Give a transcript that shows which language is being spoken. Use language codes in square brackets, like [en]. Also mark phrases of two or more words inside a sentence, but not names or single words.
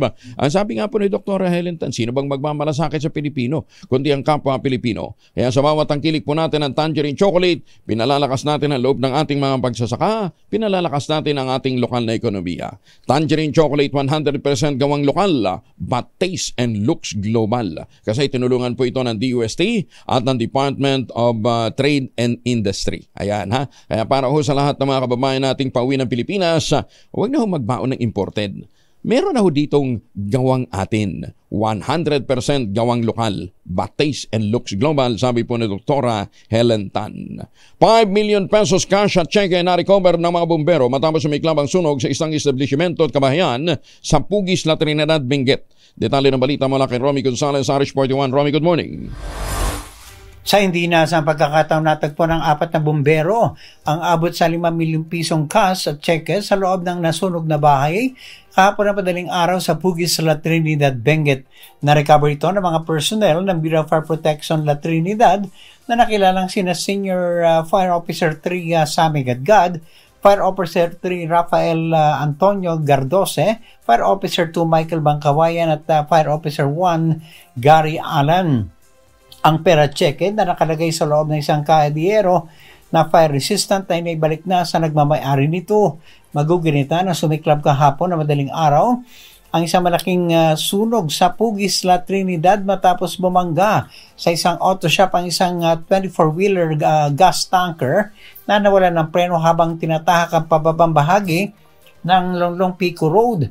[tl] Ang sabi nga po ni Dr. Helen Tan, sino bang magmamalasakit sa Pilipino kundi ang kapwa Pilipino? Kaya sa bawat tangkilik po natin ng [en] tangerine chocolate, [tl] pinalalakas natin ang loob ng ating mga pagsasaka, pinalalakas natin ang ating lokal na ekonomiya. [en] Tangerine chocolate [tl] 100% gawang lokal, [en] but taste and looks global. [tl] Kasi tinulungan po ito ng DUST at ng Department of Trade and Industry. Ayan ha. Kaya para ho sa lahat ng mga kababayan nating pauwi ng Pilipinas, huwag na ho magbaon ng imported. Meron na ho ditong gawang atin. 100% gawang lokal, [en] but taste and looks global, [tl] sabi po ni Dr. Helen Tan. 5 [en] million pesos cash [tl] at cheque na recover ng mga bumbero matapos sumiklab ang sunog sa isang establishmento at kabahayan sa Pugis, La Trinidad, Benguet. Detalye ng balita mula kay Romy Gonzalez, Irish 41. [en] Romy, good morning. [tl] Sa hindi inaasang pagkakataon, natagpo ng 4 na bumbero ang abot sa 5 milyong pisong cash at cheque sa loob ng nasunog na bahay kahapon na madaling araw sa Pugis, La Trinidad, Benguet. Na-recover ito ng mga personnel ng Bureau of Fire Protection La Trinidad na nakilalang sina Senior Fire Officer 3 Sammy Gadgad, Fire Officer 3 Rafael Antonio Gardose, Fire Officer 2 Michael Bangkawayan at Fire Officer 1 Gary Allen. Ang pera cheque na nakalagay sa loob ng isang kaadiyero na [en] fire resistant [tl] ay naibalik na sa nagmamay-ari nito. Magugunita na sumiklab kahapon na madaling araw ang isang malaking sunog sa Pugis, La Trinidad matapos bumangga sa isang [en] auto shop [tl] ang isang [en] 24-wheeler gas tanker [tl] na nawalan ng preno habang tinatahak ang pababang bahagi ng Longlong Pico Road.